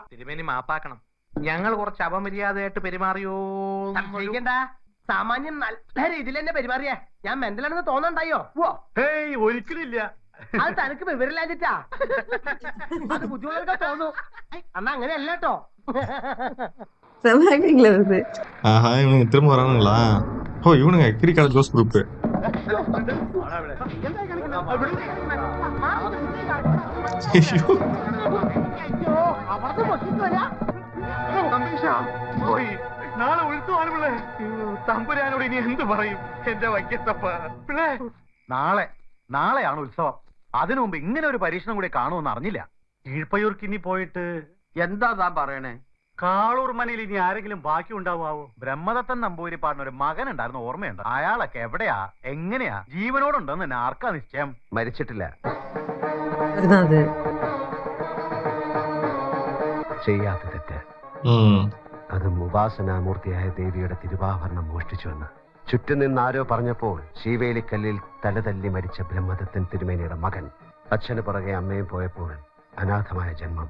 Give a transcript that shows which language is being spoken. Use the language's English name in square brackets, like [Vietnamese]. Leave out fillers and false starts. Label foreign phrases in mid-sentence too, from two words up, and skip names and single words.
[Malayalam] തിരുമേനി മാപ്പാക്കണം. ഞങ്ങൾ കുറച്ച് അപമര്യാദയായിട്ട് പെരുമാറിയോ? സംശയിക്കണ്ട. സാമാന്യം നല്ല രീതിയിൽ തന്നെ പെരുമാറിയേ. ഞാൻ മെന്റലാണെന്ന് തോന്നണ്ടായോ? ഒരിക്കലില്ല. അത് തനിക്ക് വിവരമില്ലാഞ്ഞിട്ടാ. അത് ബുദ്ധിമുട്ടൊക്കെ തോന്നു. അന്നാ അങ്ങനെയല്ല കേട്ടോ. [Tamil] செம ஆக்டிங்ல வருது. ஆஹா, இவனுங்க திரும்ப வரானுங்களா? ஓ, இவனுங்க கிரிக்கால ஜோஸ் குரூப். [Malayalam] നാളെ ഉത്സവമാണ് പിള്ളേ. തമ്പുരാനോട് ഇനി എന്ത് പറയും? എന്റെ വയ്ക്കത്തപ്പ പിള്ളേ. നാളെയാണ് ഉത്സവം. അതിനു മുമ്പ് ഇങ്ങനെ ഒരു പരീക്ഷണം കൂടി കാണുമെന്ന് അറിഞ്ഞില്ല. കീഴ്പയൂർക്ക് ഇനി പോയിട്ട് എന്താ താൻ പറയണേ? കാളൂർ മനയിൽ ഇനി ആരെങ്കിലും ബാക്കി ഉണ്ടാവാവോ? ബ്രഹ്മദത്തൻ നമ്പൂതിരിപ്പാടിന് ഒരു മകൻ ഉണ്ടായിരുന്ന ഓർമ്മയുണ്ട്. അയാളൊക്കെ എവിടെയാ, എങ്ങനെയാ, ജീവനോടുണ്ടെന്ന് തന്നെ ആർക്കാ നിശ്ചയം? മരിച്ചിട്ടില്ല. [Tamil] அதுதான் அது. [Malayalam] ചെയ്യാത്ത തെറ്റ്. അത് ഉപാസനാമൂർത്തിയായ ദേവിയുടെ തിരുവാഭരണം മോഷ്ടിച്ചുവെന്ന് ചുറ്റും നിന്ന് ആരോ പറഞ്ഞപ്പോൾ ശീവേലിക്കല്ലിൽ തലതല്ലി മരിച്ച ബ്രഹ്മദത്തൻ തിരുമേനിയുടെ മകൻ. അച്ഛന് പുറകെ അമ്മയും പോയപ്പോൾ അനാഥമായ ജന്മം.